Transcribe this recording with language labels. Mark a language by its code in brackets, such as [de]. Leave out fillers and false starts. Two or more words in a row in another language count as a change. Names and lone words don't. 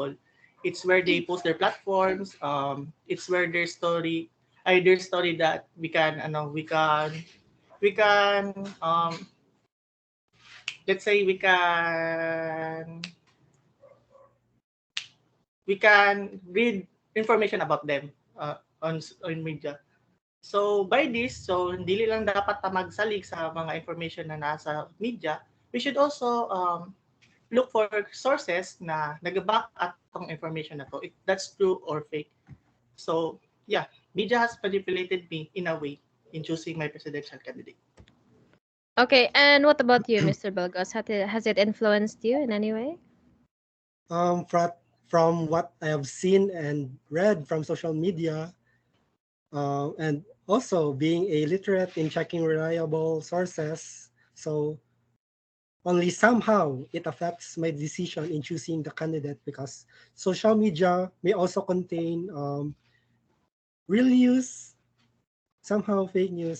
[en] It's where they post their platforms. It's where their story that we can let's say we can read information about them on media. So by this, [tl] so hindi lang dapat ta magsalig sa mga information na nasa media. [en] We should also look for sources [tl] na nag-back at tong information na to. [en] If that's true or fake. So yeah, media has manipulated me in a way in choosing my presidential candidate. Okay, and what about you, Mr. Belgos? Has it influenced you in any way? From what I have seen and read from social media, and also being a literate in checking reliable sources, so only somehow it affects my decision in choosing the candidate because social media may also contain real news, somehow fake news.